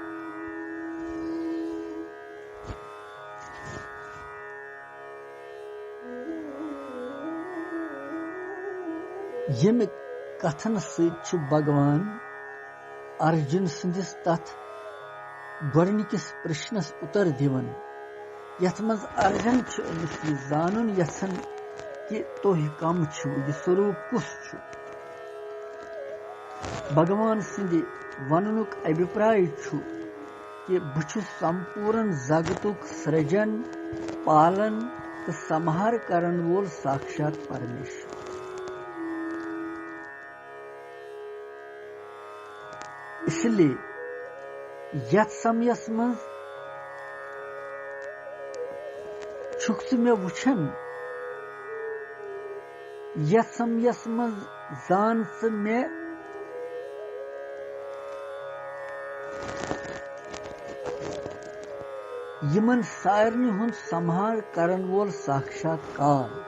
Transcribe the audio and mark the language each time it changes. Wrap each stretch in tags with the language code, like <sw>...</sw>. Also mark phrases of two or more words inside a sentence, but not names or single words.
<ks>یمہ کتھن سۭتۍ چھُ بھگوان ارجن سندس تتھ گۄڈنِکِس پرشنس اتر دِوان یتھ منٛز ارجن چھُ أمِس یہِ زانُن یژھان کہ تُہۍ کم چھِو یہِ سوروپ کُس چھُ بھگوان سٕنٛدِ وننُک ابھِپراے چھُ کہ بہٕ چھُس سمپورن زگتُک سرجن پالن تہٕ سمہار کرن وول ساکشات پرمیشور</ks> <ur>اس لیے</ur> <ks>یتھ سمیس منٛز چھُکھ ژٕ مےٚ وٕچھان یتھ سمیس منٛز زان ژٕ مےٚ یمن سارنٕے ہُنٛد سمہار کرن وول ساکشات کال</ks>